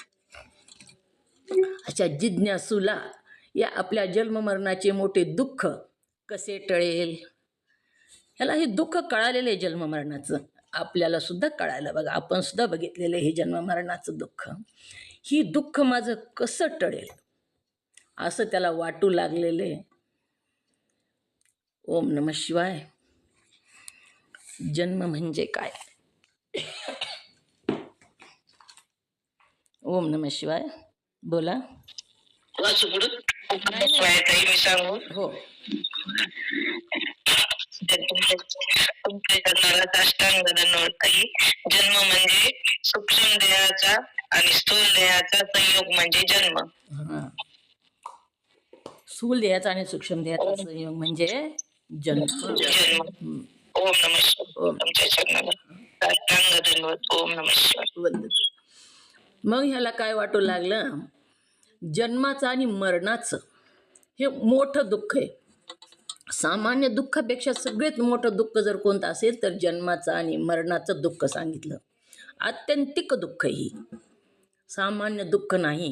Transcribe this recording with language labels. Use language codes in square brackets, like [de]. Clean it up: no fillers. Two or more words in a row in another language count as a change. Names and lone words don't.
[mr] अशा जिज्ञासूला या आपल्या जन्ममरणाचे मोठे दुःख कसे टळेल, ह्याला हे दुःख कळालेलं आहे जन्ममरणाचं. आपल्याला सुद्धा कळायला बघा, आपण सुद्धा बघितलेलं हे जन्ममरणाचं दुःख. ही दुःख माझं कसं टळेल असं त्याला वाटू लागलेलं आहे. [sa] ओम नमः शिवाय. [mr] जन्म म्हणजे काय? [sa] ओम नमः शिवाय. [mr] बोला. वाचू पुढं. मी सांगू. हो. तुमच्या करणारा अष्टांग दंडवताई. जन्म म्हणजे सूक्ष्म देहाचा आणि स्थूल देहाचा संयोग म्हणजे जन्म. स्थूल देहाचा आणि सूक्ष्म देहाचा संयोग म्हणजे जन्म. [sa] ओम नमः शिवाय. [mr] तुमच्या चरणाला अष्टांग दंडवत. [sa] ओम नमः शिवाय. [mr] मग ह्याला काय वाटू लागलं, जन्माचं आणि मरणाचं हे मोठं दुःख आहे. सामान्य दुःखापेक्षा सगळ्यात मोठं दुःख जर कोणतं असेल तर जन्माचं आणि मरणाचं दुःख सांगितलं. आत्यंतिक दुःख ही सामान्य दुःख नाही.